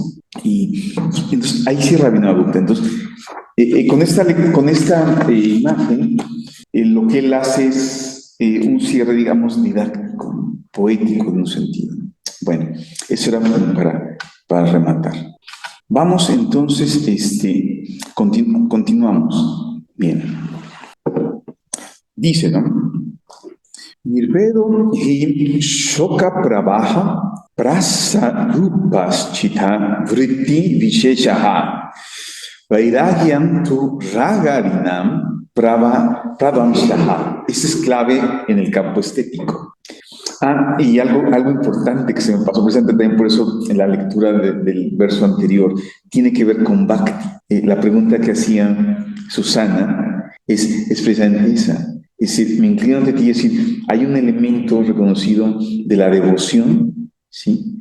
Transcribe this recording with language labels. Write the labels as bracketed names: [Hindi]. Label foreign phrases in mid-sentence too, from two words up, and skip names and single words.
[Spanish] Y entonces ahí cierra Abhinavagupta. Entonces, con esta imagen, lo que él hace es un cierre, digamos, didáctico, poético en un sentido. Bueno, eso era para rematar. Vamos entonces, continuamos. Bien. Dice, ¿no? [Sanskrit] Nirvedo hi shoka prabaha prasarupaschita vritti visheshaha vairagyam tu ragarinam pravamshaha. [Spanish] Esa es clave en el campo estético. Y algo importante que se me pasó precisamente también por eso en la lectura del verso anterior, tiene que ver con Bhakti. La pregunta que hacía Susana es precisamente esa. Es decir, me inclino ante ti, es decir, hay un elemento reconocido de la devoción, ¿sí?